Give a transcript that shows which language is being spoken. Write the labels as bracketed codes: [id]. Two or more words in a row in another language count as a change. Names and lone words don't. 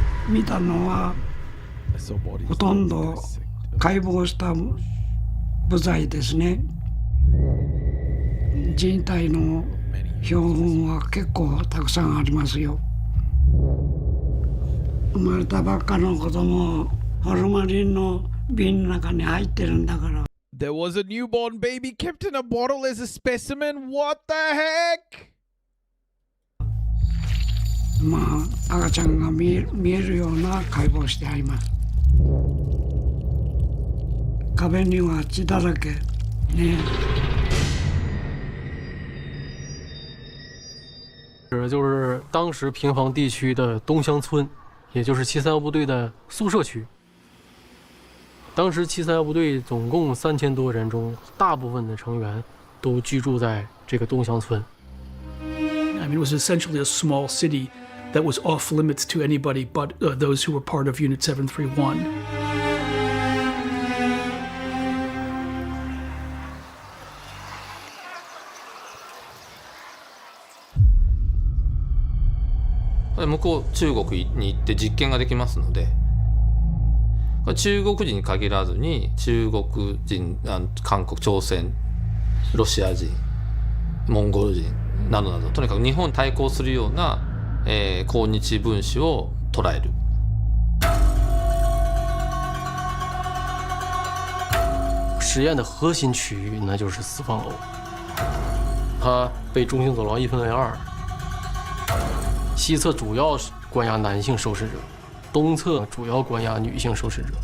[ja] 見たのはほとんど解剖した部材ですね。人体の標本は結構たくさんありますよ。生まれたばっかの子供ホルマリンの瓶の中に入ってるんだから。 [en] There was a newborn baby kept in a bottle as a specimen. What the heck? [ja] まあ赤ちゃんが見えるような解剖してあります。壁には血だらけね。 [zh] 就是当时平房地区的东乡村，也就是731部队的宿舍区。当时731部队总共3000多人中，大部分的成员都居住在这个东乡村。 [en] I mean, it was essentially a small city that was off limits to anybody but those who were part of Unit 731. [ja] 向こう中国に行って実験ができますので、中国人に限らずに中国人、韓国、朝鮮、ロシア人、モンゴル人などなど、とにかく日本に対抗するような、抗日分子を捉える。 [zh] 实验的核心区域那就是四方楼，它被中型走廊一分为二。西侧主要关押男性受试者，东侧主要关押女性受试者。